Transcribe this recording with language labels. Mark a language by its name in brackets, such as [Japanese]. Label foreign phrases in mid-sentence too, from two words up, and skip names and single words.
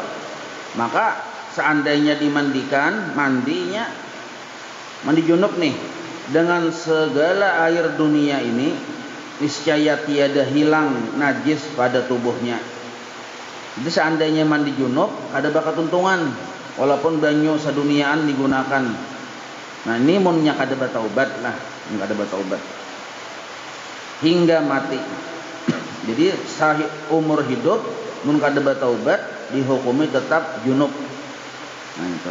[Indonesian] Maka seandainya dimandikan, mandi junub nih dengan segala air dunia ini, niscaya tiada hilang najis pada tubuhnya. [Banjar] Jadi seandainya mandi junub ada bakat untungan, walaupun banyu seduniaan digunakan. Nah ini munnya kada bertaubat lah, kada bertaubat hingga mati. Jadi sahih umur hidup mun kada bertaubat dihukumi tetap junub. Nah itu.